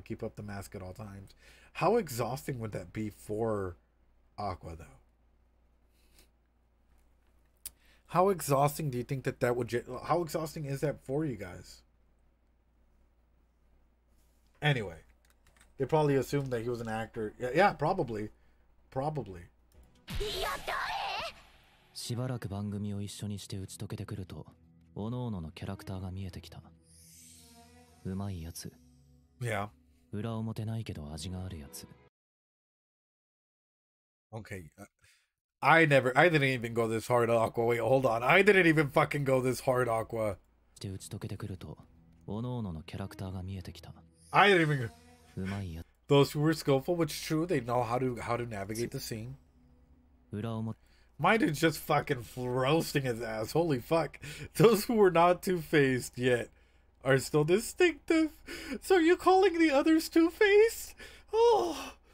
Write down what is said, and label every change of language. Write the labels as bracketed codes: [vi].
[en] Keep up the mask at all times. How exhausting would that be for Aqua, though? How exhausting do you think that would... How exhausting is that for you guys? Anyway, they probably assumed that he was an actor. Yeah, probably. Probably. [ja] しばらく番組を一緒にして打ち解けてくると、各々のキャラクターが見えてきた。うまいやつ。 [en] Yeah. [ja] 裏表ないけど味があるやつ。 [en] Okay. I didn't even go this hard, Aqua. Wait, hold on. I didn't even fucking go this hard, Aqua. [ja] して打ち解けてくると、各々のキャラクターが見えてきた。 [en] I didn't even... [ja] うまいやつ。 [en] Those who were skillful, which is true, they know how to navigate the scene. My dude's just fucking roasting his ass. Holy fuck. Those who were not two-faced yet are still distinctive. So are you calling the others two-faced? Oh.